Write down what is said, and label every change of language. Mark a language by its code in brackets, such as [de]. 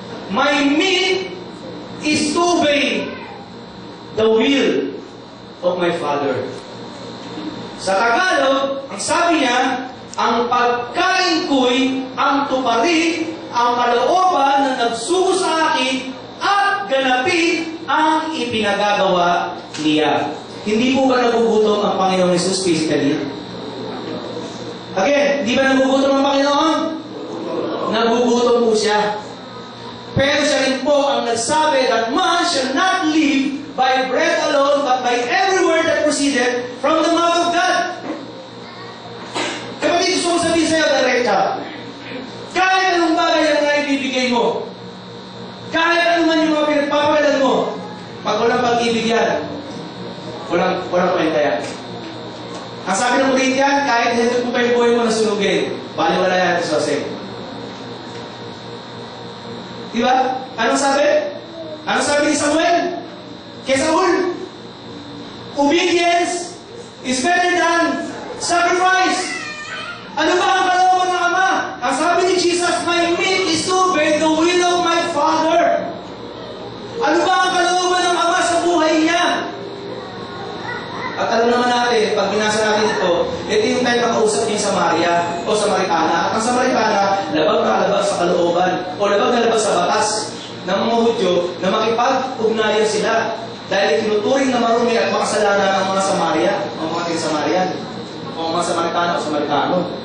[en] My meat is to obey the will of my Father. [tl] Sa Tagalog, ang sabi niya, ang pagkain ko'y ang tuparin ang kalooban na nagsugo sa akin at ganapin ang ipinagagawa niya. Hindi po ba nagugutom ang Panginoong Jesus physically? Again, di ba nagugutom ang Panginoon? Nagugutom po siya. Pero siya rin po ang nagsabi [en] that man shall not live by bread alone, but by every word that proceeded from the mouth of God. [tl] Kapatid, gusto ko sabihin sa'yo, direkta. Kahit anong bagay ang naibibigay mo, kahit ano man yung mga pinagpapagalan mo, pag walang pag-ibig yan, walang kwenta yan. Ang sabi ng Corinthian, kahit hindi mo pa yung buhay mo na sunugin, baliwala yan sa Jose. Diba? Anong sabi? Anong sabi ni Samuel? [en] Kay Saul, obedience is better than sacrifice. [tl] Ano ba ang kalooban ng Ama? Ang sabi ni Jesus, [en] my meat is to obey the will of my Father. [tl] Ano ba ang kalooban ng Ama sa buhay niya? At alam naman natin, pag binasa natin ito yung time na kausap niya sa Samaria o Samaritana. At ang Samaritana, labag na labag sa kalooban o labag na labag sa batas ng mga Hudyo na makipag-ugnayan sila dahil tinuturing na marumi at makasalanan ng mga Samaria o mga taga-Samarian o mga Samaritana o Samaritano.